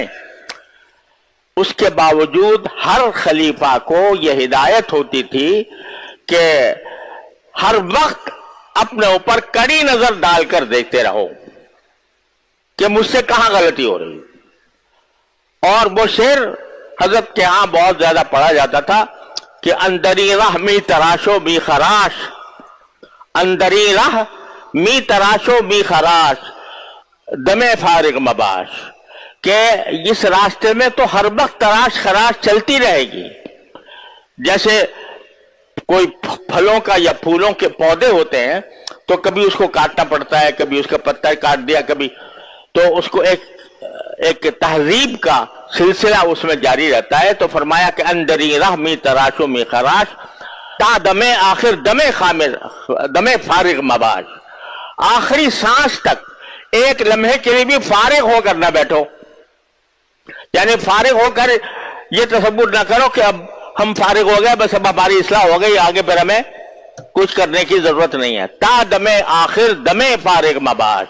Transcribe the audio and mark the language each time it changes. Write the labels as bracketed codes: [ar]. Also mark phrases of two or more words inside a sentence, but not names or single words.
[ur] اس کے باوجود ہر خلیفہ کو یہ ہدایت ہوتی تھی کہ ہر وقت اپنے اوپر کڑی نظر ڈال کر دیکھتے رہو کہ مجھ سے کہاں غلطی ہو رہی. اور وہ شعر حضرت کے ہاں بہت زیادہ پڑھا جاتا تھا کہ [fa] اندری راہ می تراشو می خراش، اندری راہ می تراشو می خراش، دم فارغ مباش، [ur] کہ اس راستے میں تو ہر وقت تراش خراش چلتی رہے گی. جیسے کوئی پھلوں کا یا پھولوں کے پودے ہوتے ہیں تو کبھی اس کو کاٹنا پڑتا ہے، کبھی اس کا پتا کاٹ دیا، کبھی تو اس کو ایک ایک تہذیب کا سلسلہ اس میں جاری رہتا ہے. تو فرمایا کہ [fa] اندری راہ می تراشو می خراش تا دمے آخر دمے فارغ مباش. [ur] آخری سانس تک ایک لمحے کے لیے بھی فارغ ہو کر نہ بیٹھو. یعنی فارغ ہو کر یہ تصور نہ کرو کہ اب ہم فارغ ہو گئے, بس اب ہماری اصلاح ہو گئی, آگے پھر ہمیں کچھ کرنے کی ضرورت نہیں ہے. [fa] تا دمے آخر دمے فارغ مباش.